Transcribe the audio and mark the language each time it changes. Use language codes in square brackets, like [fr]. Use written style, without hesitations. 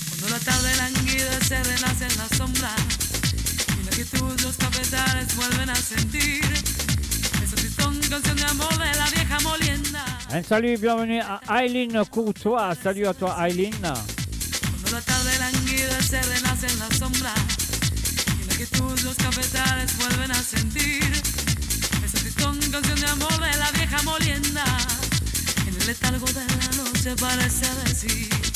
[es] La tarde languida se renace en la sombra y la quietud los cafetales vuelven a sentir esa tristón canción de amor de la vieja molienda. [fr] Un salut, bienvenue à Aileen Courtois. Salut à toi Aileen. [es] Cuando la tarde languida se renace en la sombra y la quietud los cafetales vuelven a sentir esa tristón canción de amor de la vieja molienda. En el letargo de la noche parece decir: